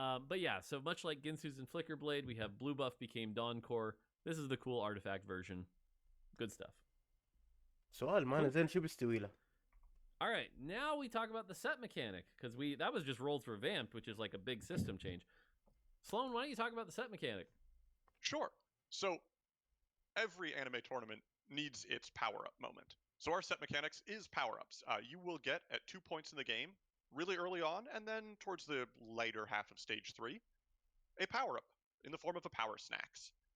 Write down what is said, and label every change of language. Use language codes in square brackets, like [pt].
[en] But yeah, so much like Ginsu's and Flickerblade, we have blue buff became Dawn Core. This is the cool artifact version. Good stuff. [ar] سؤال مانا زين شو بيستوي له؟ [en] All right, now we talk about the set mechanic because that was just rolled revamped, which is like a big system change. Sloan, why don't you talk about the set mechanic? Sure. So every anime tournament needs its power-up moment. So our set mechanics is power-ups. You will get at 2 points in the game, really early on, and then towards the later half of stage 3, a power-up in the form of a power snacks.